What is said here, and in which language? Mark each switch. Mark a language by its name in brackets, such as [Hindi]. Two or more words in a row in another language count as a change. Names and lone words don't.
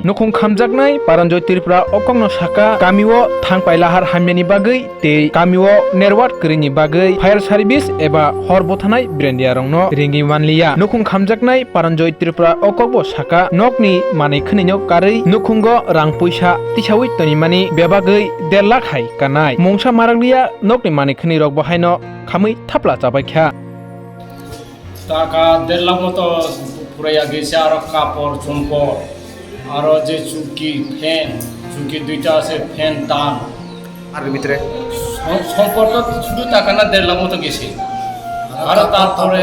[Kok Borok] nukhong khamjaknai paranjoy tiripura okongno saka kamio thangpailahar hamyani bagai te kamio nerwat krini bagai fire service eba horbothanai brandia rongno ringi manliya nukhong khamjaknai paranjoy tiripura okokbo saka nokni manai khninyo karei nukhungo rang puisa tisawi tonimani bebagai 1.5 lakh hai kanai mongsa maraglia nokni manai khni rok bahaino khamui thapla chabai kha [Bangla] টাকা 1.5 লাখ মতো পুরাইয়া গেছে আর কাপড় চুম্পড় আর যে চুকি ফ্যান চুকি দুইটা আছে ফ্যান দাম আর ভিতরে সম্পর্ক শুধু টাকা না 1.5 লাখ মতো গেছে আর তারপরে